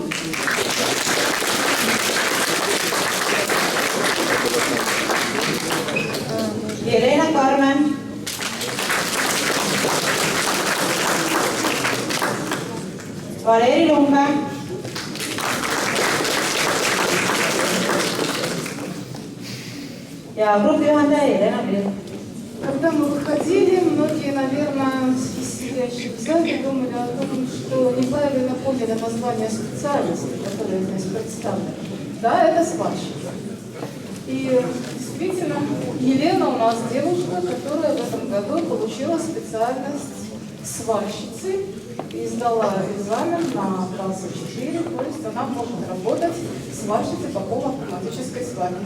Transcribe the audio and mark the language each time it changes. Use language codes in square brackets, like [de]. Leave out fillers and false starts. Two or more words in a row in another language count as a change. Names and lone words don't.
[et] Jelena Karmen. Valeri Lumbe. Ja grupijuhendaja Jelena Virk. [ru] Когда мы выходили, многие, наверное, сидящие в зале думали о том, что неправильно поняли название специальности, которая здесь представлена. Да, это сварщица. И действительно, Елена у нас девушка, которая в этом году получила специальность сварщицы и сдала экзамен на класс 4, то есть она может работать сварщицей по полуавтоматической сварке.